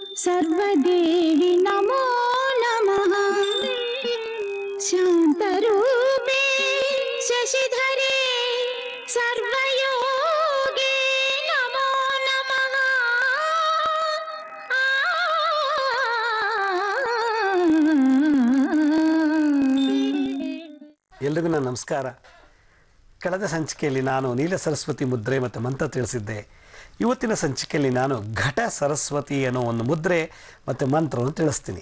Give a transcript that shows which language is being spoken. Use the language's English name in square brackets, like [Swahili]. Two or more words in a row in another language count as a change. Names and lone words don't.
[Sanskrit] सर्वदेवी नमो नमः शान्तरूपे शशिधरे सर्वयोगे नमो नमः [Kannada] ಎಲ್ರಿಗೂ ನನ್ನ ನಮಸ್ಕಾರ. ಕಳೆದ ಸಂಚಿಕೆಯಲ್ಲಿ ನಾನು ನೀಲ ಸರಸ್ವತಿ ಮುದ್ರೆ ಮತ್ತು ಮಂತ್ರ ತಿಳಿಸಿದ್ದೆ. ಇವತ್ತಿನ ಸಂಚಿಕೆಯಲ್ಲಿ ನಾನು ಘಟ ಸರಸ್ವತಿ ಅನ್ನೋ ಒಂದು ಮುದ್ರೆ ಮತ್ತು ಮಂತ್ರವನ್ನು ತಿಳಿಸ್ತೀನಿ.